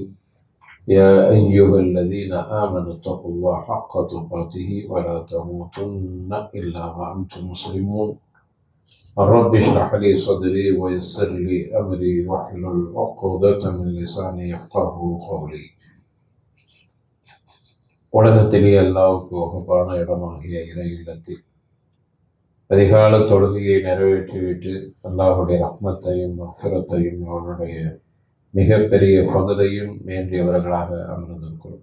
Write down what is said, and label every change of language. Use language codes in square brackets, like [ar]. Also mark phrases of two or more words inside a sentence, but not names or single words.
[ar] يا أيها الذين آمنوا اتقوا الله حق تقاته ولا تموتن إلا وأنتم مسلمون. رب اشرح لي صدري ويسر لي أمري واحلل عقدة من لساني يفقهوا قولي. [ta] உலகத்திலே அல்லாஹ்வுக்கு வகுப்பான இடமாகிய இறை இல்லத்தில் அதிகால தொழுகையை நிறைவேற்றிவிட்டு அல்லாஹுடைய ரஹ்மத்தையும் மஃபிரத்தையும் அவனுடைய மிகப்பெரிய ஃபதலையும் வேண்டியவர்களாக அமர்ந்திருக்கிறோம்.